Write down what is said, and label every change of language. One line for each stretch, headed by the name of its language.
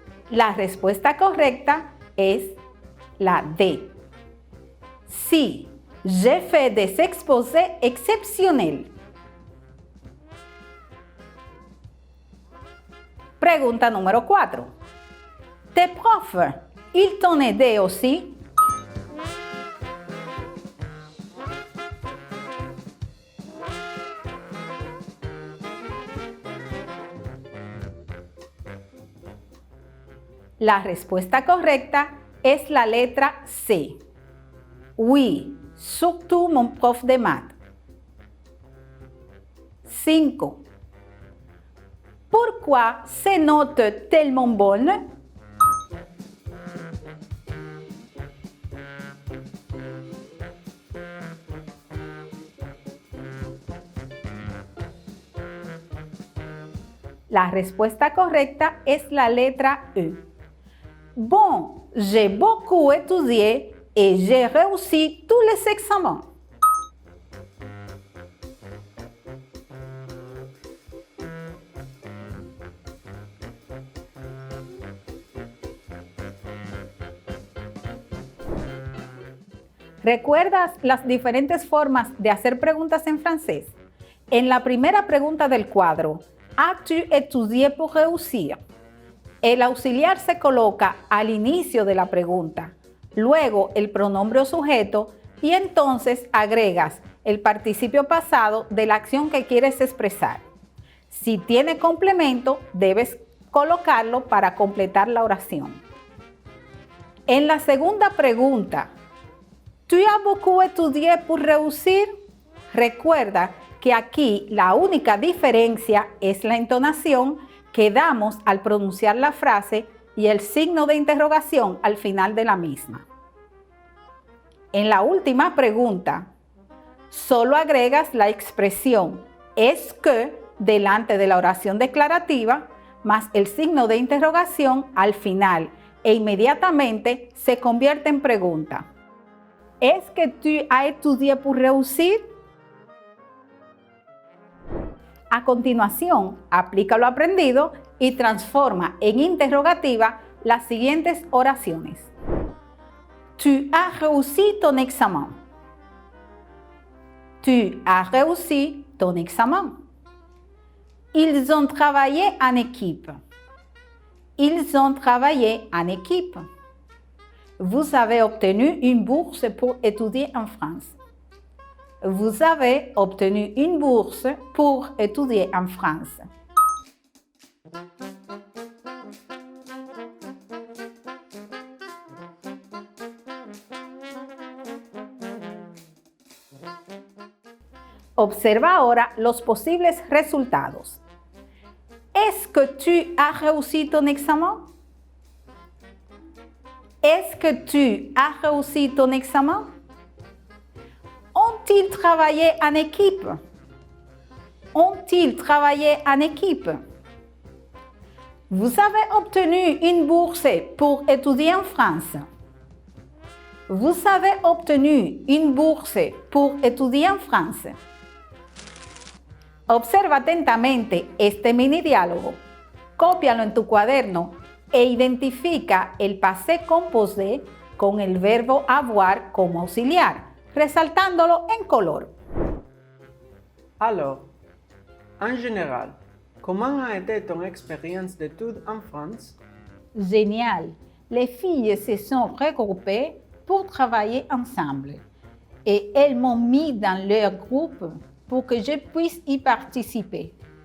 Spanish: La respuesta correcta es la D.
French: Sí, j'ai fait des exposés exceptionnels.
Spanish: Pregunta número 4.
French: ¿Tes profs, ils t'ont aidé aussi?
Spanish: La respuesta correcta es la letra C.
French: Oui, surtout mon prof de maths. 5. Pourquoi ces notes tellement bonnes?
Spanish: La respuesta correcta es la letra E.
French: Bon, j'ai beaucoup étudié et j'ai réussi tous les examens.
Spanish: ¿Recuerdas las diferentes formas de hacer preguntas en francés? En la primera pregunta del cuadro,
French: ¿As-tu étudié pour réussir?
Spanish: El auxiliar se coloca al inicio de la pregunta, luego el pronombre o sujeto y entonces agregas el participio pasado de la acción que quieres expresar. Si tiene complemento, debes colocarlo para completar la oración. En la segunda pregunta,
French: ¿tu as beaucoup étudié pour réussir?
Spanish: Recuerda que aquí la única diferencia es la entonación que damos al pronunciar la frase y el signo de interrogación al final de la misma. En la última pregunta, solo agregas la expresión est-ce que delante de la oración declarativa, más el signo de interrogación al final e inmediatamente se convierte en pregunta.
French: ¿Est-ce que tu as étudié pour réussir?
Spanish: A continuación, aplica lo aprendido y transforma en interrogativa las siguientes oraciones.
French: Tu as réussi ton examen. Tu as réussi ton examen. Ils ont travaillé en équipe. Ils ont travaillé en équipe. Vous avez obtenu une bourse pour étudier en France. Vous avez obtenu une bourse pour étudier en France.
Spanish: Observa ahora los posibles resultados.
French: ¿Est-ce que tu as réussi ton examen? Est-ce que tu as réussi ton examen? Ont-ils travaillé en équipe? Ont-ils travaillé en équipe? Vous avez obtenu une bourse pour étudier en France. Vous avez obtenu une bourse pour étudier en France.
Spanish: Observa atentamente este mini diálogo, cópialo en tu cuaderno e identifica el passé composé con el verbo avoir como auxiliar, resaltándolo en color.
French: Alors, en général, comment a été ton expérience d'études en France? Génial! Les filles se sont regroupées pour travailler ensemble et elles m'ont mis dans leur groupe pour que je puisse y participer.